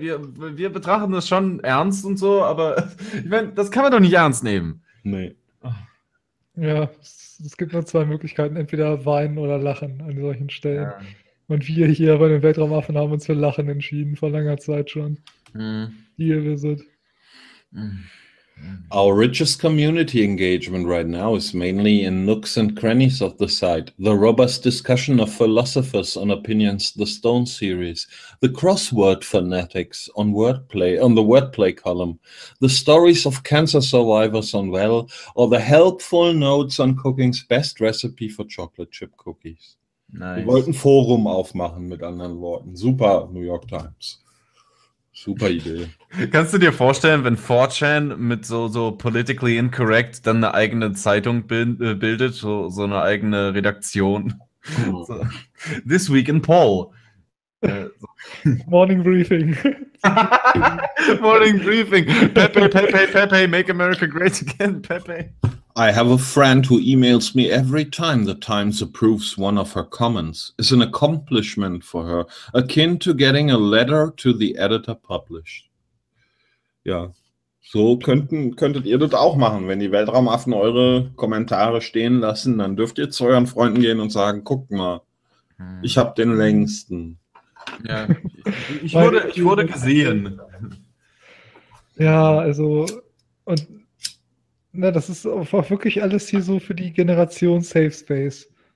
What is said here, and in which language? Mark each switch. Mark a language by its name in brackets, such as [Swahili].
[German] Wir betrachten das schon ernst und so, aber ich meine, das kann man doch nicht ernst nehmen. Nee. Ja, es gibt nur zwei Möglichkeiten, entweder weinen oder lachen an solchen Stellen. Ja. Und wir hier bei den Weltraumaffen haben uns für Lachen entschieden, vor langer Zeit schon. Hier, wir sind... [English] Our richest community engagement right now is mainly in nooks and crannies of the site. The robust discussion of philosophers on opinions, the Stone series, the crossword fanatics on wordplay, on the wordplay column, the stories of cancer survivors on Well, or the helpful notes on cooking's best recipe for chocolate chip cookies. Nice. [German] Wir wollten Forum aufmachen, mit anderen Worten. Super, New York Times. Super Idee. Kannst du dir vorstellen, wenn 4chan mit so [English] politically incorrect [German] dann eine eigene Zeitung bildet, so eine eigene Redaktion? [English] Oh. So. This Week in Poll. Morning Briefing. Morning Briefing. Pepe, Pepe, Pepe, make America great again, Pepe. I have a friend who emails me every time the Times approves one of her comments. It's an accomplishment for her, akin to getting a letter to the editor published. [German] Ja, so könntet ihr das auch machen. Wenn die Weltraumaffen eure Kommentare stehen lassen, dann dürft ihr zu euren Freunden gehen und sagen, guck mal, ich habe den längsten. Ja, ich wurde gesehen. Ja, also, und na, das ist auch wirklich alles hier so für die Generation Safe Space.